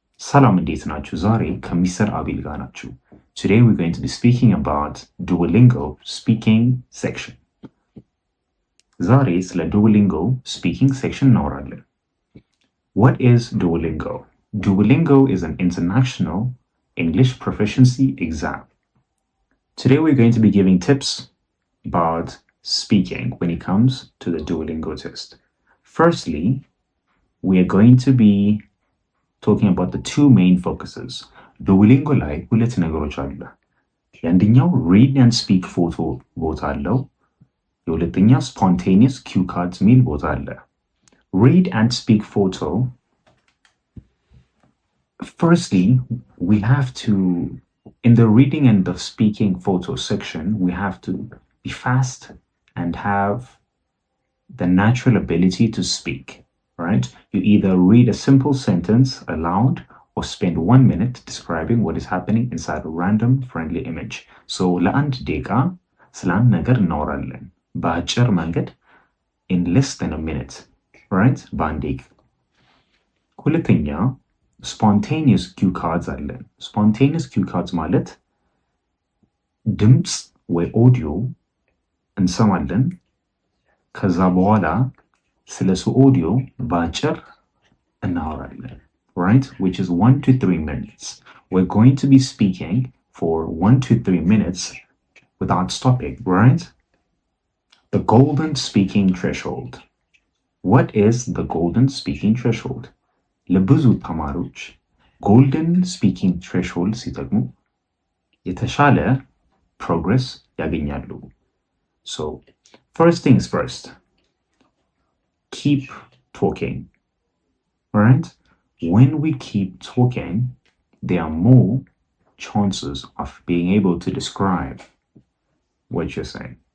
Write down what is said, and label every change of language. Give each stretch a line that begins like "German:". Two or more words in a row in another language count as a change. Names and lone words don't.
Amharic: ሰላም እንዴት ናችሁ? ዛሬ ከሚስተር አቤል ጋር ናችሁ።
English: Today we're going to be speaking about Duolingo speaking section.
Amharic: ዛሬ ስለ
English: Duolingo speaking section እናወራለን። What is Duolingo? Duolingo is an international English proficiency exam. Today we're going to be giving tips about speaking when it comes to the Duolingo test. Firstly, we are going to be talking about the two main focuses.
Amharic: Duolingo ላይ ሁለት ነገሮች አሉ። የአንደኛው
English: read and speak photo
Amharic: ቦታ አለው። የሁለተኛው
English: spontaneous cue cards
Amharic: ሚል ቦታ አለ።
English: Read and speak photo. Firstly, we have to, in the reading and the speaking photo section, we have to be fast and have the natural ability to speak. Right? You either read a simple sentence aloud or spend 1 minute describing what is happening inside a random friendly image.
Amharic: So ለአንድ ደቂቃ ስለ ነገር እናወራለን በአጭር መንገድ
English: in less than a minute.
Amharic: Right? በአንድ ደቂቃ። ሁለተኛ
English: spontaneous cue cards
Amharic: አለን።
English: Spontaneous cue cards
Amharic: ማለት ድምፅ ወይ ኦዲዮ እንሰማለን ከዛ በኋላ ስለሱ ኦዲዮ በአጭር እናወራለን,
English: right? Which is 1 to 3 minutes. We're going to be speaking for 1 to 3 minutes without stopping, right? The golden speaking threshold. What is the golden speaking threshold?
Amharic: ለብዙ ተማሪዎች
English: golden speaking threshold
Amharic: ሲጠቅሙ የተሻለ progress ያገኛሉ.
English: So, first things first. Keep talking, right? When we keep talking, there are more chances of being able to describe what you're saying.